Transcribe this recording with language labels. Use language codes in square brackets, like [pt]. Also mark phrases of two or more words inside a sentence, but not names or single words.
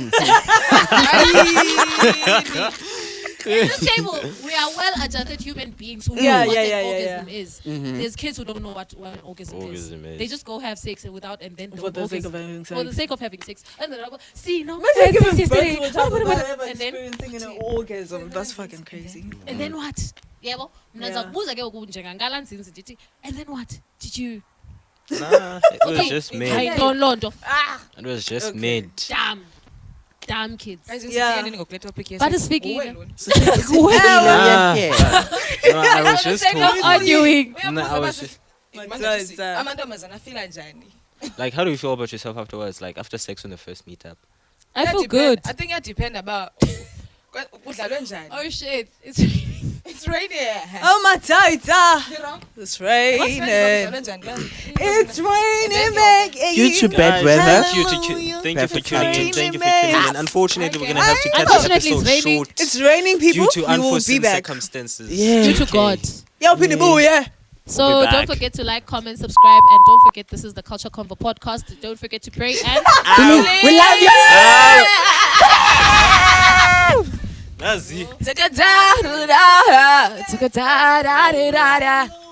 [en] In this table, we are well-adjusted human beings who know Yeah, what yeah, an yeah, orgasm yeah. is. There's kids who don't know what an orgasm Orgasm is. They just go have sex and then For don't the sake of orgasm. having For the sex. sake of having sex. And then I'll go, see, no, I Imagine had giving sex birth yesterday. to a child without ever And then, experiencing an orgasm. That's fucking crazy. and then what? [xh] Yebo, mna [en] Yeah. [xh] ndizakubuza ke ngoku njengangala nzinzi ndithi, [en] and then what? Did you? Nah, it was Okay, just hayi made. [xh] loo nto. [en] It was just Okay. made. Damn kids. Yeah. But speaking, Nah, no, I was just hoping. arguing. No, I was just [xh] amantombazana afila njani? [en] like, how do you feel about yourself afterwards? Like after sex on the first meetup? I feel good. I think it depends about [xh] kudlalwe njani. [en] Oh shit, it's It's raining. Oh my tita. What's It's raining? raining. [xh] Kudlalwe njani? [en] It's raining back. Due to bad Guys, weather. Thank you for tuning in. Perfect Thank you for tuning in. Unfortunately, we're gonna have to cut the Unfortunately, it's episode raining. short It's raining, people. due to We will be unforeseen back. circumstances. Yeah. due to Okay. God. Yo, Pini Boo, yeah. So We'll be don't back. forget to like, comment, subscribe, and don't forget this is the Culture Convo podcast. Don't forget to pray and We love you. Nazi. Taka da da da, taka da da da da.